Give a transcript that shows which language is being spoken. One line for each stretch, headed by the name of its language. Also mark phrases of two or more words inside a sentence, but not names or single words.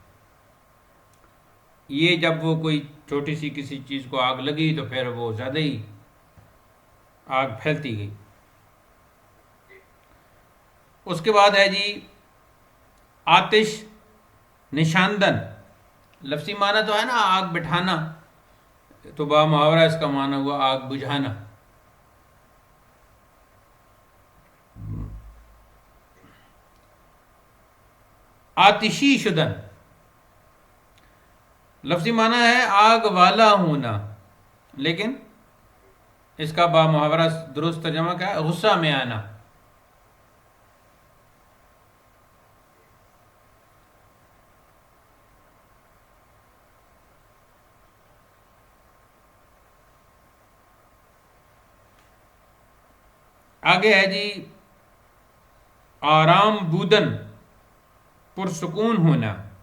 Urdu: یہ جب وہ کوئی چھوٹی سی کسی چیز کو آگ لگی تو پھر وہ زیادہ ہی آگ پھیلتی گئی. اس کے بعد ہے جی
Persian: آتش نشاندن.
Urdu: لفظی معنی تو ہے نا آگ بٹھانا، تو با محاورہ اس کا معنی ہوا آگ بجھانا.
Persian: آتشی شدن،
Urdu: لفظی معنی ہے آگ والا ہونا، لیکن اس کا با محاورہ درست ترجمہ کیا ہے؟ غصہ میں آنا. آگے ہے جی
Persian: آرام بودن،
Urdu: پرسکون ہونا.